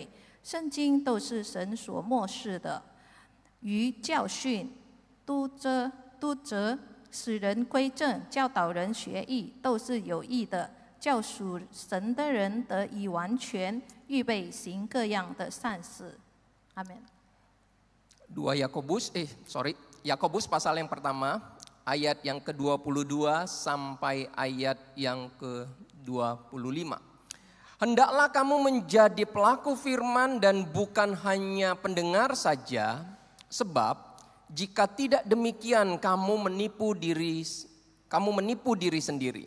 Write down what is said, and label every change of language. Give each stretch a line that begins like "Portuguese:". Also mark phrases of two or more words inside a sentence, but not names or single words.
Chinese: 圣经都是神所默示的，于教训、督责、使人归正、教导人学义，都是有益的，叫属神的人得以完全，预备行各样的善事。阿门。
Indonesian: Yakobus pasal yang pertama ayat yang ke-22 sampai ayat yang ke-25. Hendaklah kamu menjadi pelaku firman dan bukan hanya pendengar saja, sebab jika tidak demikian kamu menipu diri sendiri.